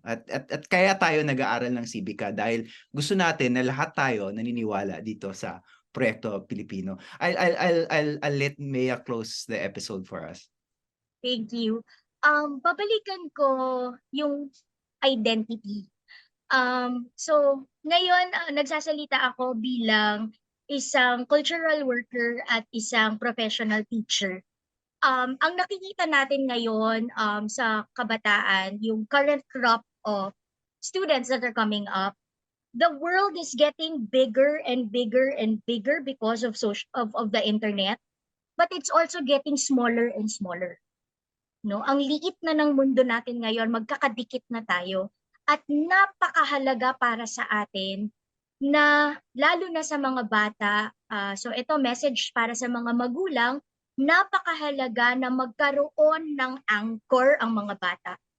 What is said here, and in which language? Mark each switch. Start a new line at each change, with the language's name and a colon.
Filipino: At kaya tayo nag-aaral ng Civica dahil gusto natin na lahat tayo naniniwala dito sa Proyekto Pilipino.
English: I'll let Mea close the episode for us. Thank you.
Filipino: Babalikan ko yung identity. So ngayon nagsasalita ako bilang isang cultural worker at isang professional teacher. Ang nakikita natin ngayon sa kabataan, yung
English: current crop of students that are coming up, the world is getting bigger and bigger and bigger because of of the internet, but it's also getting smaller and smaller.
Filipino: No, ang liit na ng mundo natin ngayon, magkakadikit na tayo. At napakahalaga para sa atin na lalo na sa mga bata, so ito message para sa mga magulang, napakahalaga na magkaroon ng anchor ang mga bata.